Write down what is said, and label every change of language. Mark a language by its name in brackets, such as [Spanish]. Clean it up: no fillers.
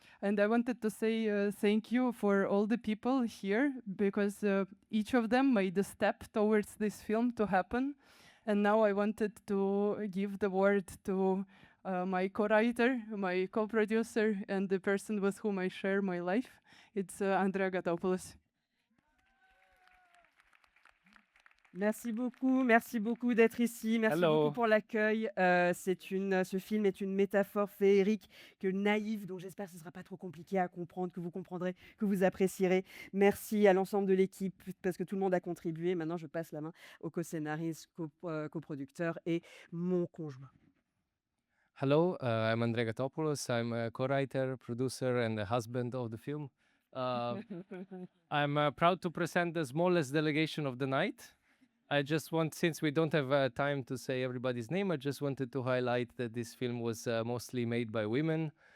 [English] And I wanted to say thank you for all the people here, because each of them made a step towards this film to happen. And now I wanted to give the word to my co-writer, my co-producer, and the person with whom I share my life. It's Andrea Gatopoulos. [French] Merci beaucoup d'être ici. Merci beaucoup pour l'accueil. Ce film est une métaphore féerique, naïve, donc j'espère que ce ne sera pas trop compliqué à comprendre, que vous comprendrez, que vous apprécierez. Merci à l'ensemble de l'équipe, parce que tout le monde a contribué. Maintenant, je passe la main au co-scénariste, coproducteur et mon conjoint. [English] Hello, I'm Andrea Gatopoulos. I'm a co-writer, producer, and the husband of the film. I'm proud to present the smallest delegation of the night. I just want, since we don't have time to say everybody's name, I just wanted to highlight that this film was mostly made by women.